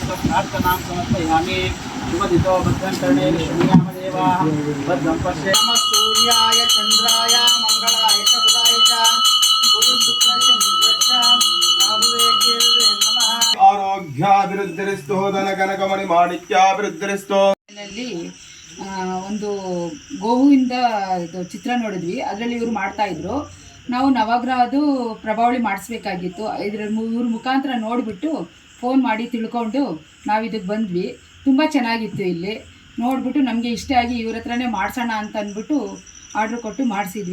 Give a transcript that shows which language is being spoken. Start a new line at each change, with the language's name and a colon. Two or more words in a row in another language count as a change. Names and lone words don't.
Sanskrit: प्रार्थनां समर्पयामि शुभदितो भद्रं कर्णेन शृणुयामदेवाः भद्रं पश्येम सूर्याय चन्द्राय मङ्गलाय च बुधाय च गुरुशुक्रशनिश्च राहुवे केतवे नमः आरोग्याभिवृद्धिरिस्तु धनकनकमणि माणिಕ್ಯಾಭಿವೃದ್ಧಿರಿस्तु
Kannada: ಒಂದು ಗೋಹುವಿಂದ ಚಿತ್ರ ನೋಡಿದ್ವಿ. ಅದರಲ್ಲಿ ಇವರು ಮಾಡ್ತಾ ಇದ್ರು. ನಾವು ನವಗ್ರಹದು ಪ್ರಭಾವಳಿ ಮಾಡಿಸ್ಬೇಕಾಗಿತ್ತು. ಇವ್ರ ಮುಖಾಂತರ ನೋಡಿಬಿಟ್ಟು ಫೋನ್ ಮಾಡಿ ತಿಳ್ಕೊಂಡು ನಾವು ಇದಕ್ಕೆ ಬಂದ್ವಿ. ತುಂಬ ಚೆನ್ನಾಗಿತ್ತು. ಇಲ್ಲಿ ನೋಡಿಬಿಟ್ಟು ನಮಗೆ ಇಷ್ಟ ಆಗಿ ಇವ್ರ ಹತ್ರನೇ ಮಾಡಿಸೋಣ ಅಂತ ಅಂದ್ಬಿಟ್ಟು ಆರ್ಡ್ರ್ ಕೊಟ್ಟು ಮಾಡಿಸಿದ್ವಿ.